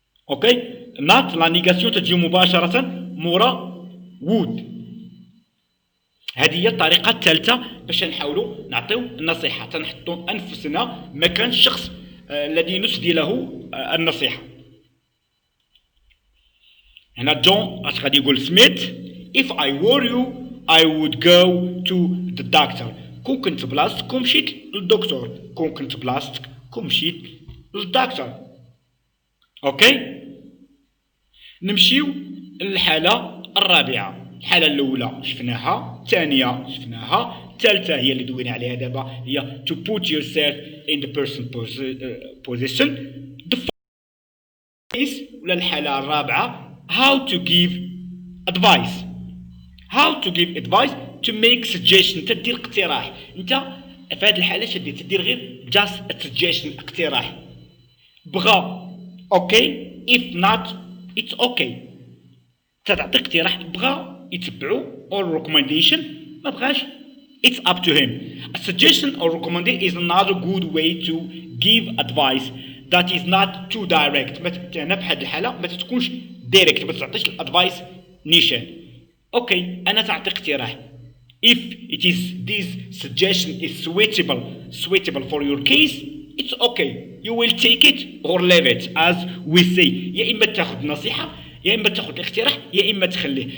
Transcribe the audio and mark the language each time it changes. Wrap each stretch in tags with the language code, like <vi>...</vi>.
<ar>اوكي، نات لا نيغاسيون تجي مباشره مورا وود. هذه هي الطريقه الثالثه باش نحاولوا نعطيو النصيحه، تنحطوا انفسنا مكان الشخص الذي نسدي له النصيحه. هنا جون اش غادي يقول سميث</ar> <en>if I were you I would go to the doctor.</en> <ar>كون كنت بلاصتكم مشيت للدكتور، كون كنت بلاصتكم مشيت للدكتور. اوكي، نمشيو للحاله الرابعه. الحالة الأولى شفناها، الثانية شفناها، الثالثة هي اللي دوينا عليها دابا هي</ar> <en>to put yourself in the person position. The fourth</en> <ar>ولا الحالة الرابعة</ar> <en>how to give advice. How to give advice to make suggestion،</en> <ar>تدير اقتراح. انت في هذه الحالة تدير غير</ar> <en>just a suggestion،</en> <ar>اقتراح. بغا اوكي</ar> <en>if not it's okay،</en> <ar>تعطي اقتراح. بغا يتبعوا</ar> <en>or recommendation،</en> <ar>ما بغاش</ar> <en>it's up to him. A suggestion or recommendation is another good way to give advice that is not too direct.</en> <ar>هنا بهذه الحالة ما تكونش دايركت، ما تعطيش الادفايس نيشان. اوكي انا تعطي اقتراح.</ar> <en>If it is this suggestion is suitable for your case, it's okay. You will take it or leave it as we say.</en> <ar>يا اما تاخذ نصيحة يا اما تاخذ الاقتراح يا اما تخليه.</ar>